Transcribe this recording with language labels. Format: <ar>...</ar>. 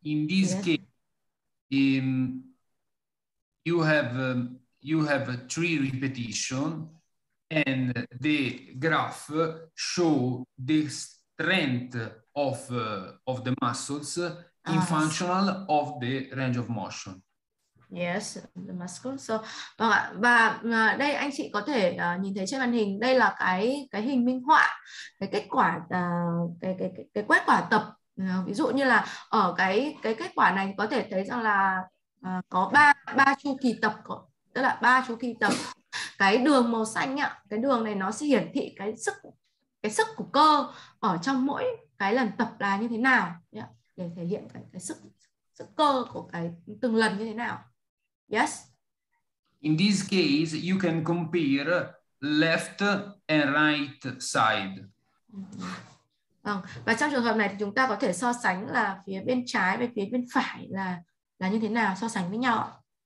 <en>In this case, you have a 3 repetition, and the graph show the strength of the muscles in functional of the range of motion. Yes, the muscle. So,</en> <vi>vâng ạ. Và đây anh chị có thể nhìn thấy trên màn hình, đây là cái hình minh họa cái kết quả cái kết quả tập. Ví dụ như là ở cái kết quả này có thể thấy rằng là có ba chu kỳ tập, tức là 3 chu kỳ tập. Cái đường màu xanh ạ, cái đường này nó sẽ hiển thị cái sức của cơ ở trong mỗi cái lần tập là như thế nào, để thể hiện cái sức cơ của cái từng lần như thế nào.</vi> <en>Yes. In this case, you can compare left and right side.</en> <vi>Và trong trường hợp này thì chúng ta có thể so sánh là phía bên trái với phía bên phải là như thế nào, so sánh với nhau.</vi>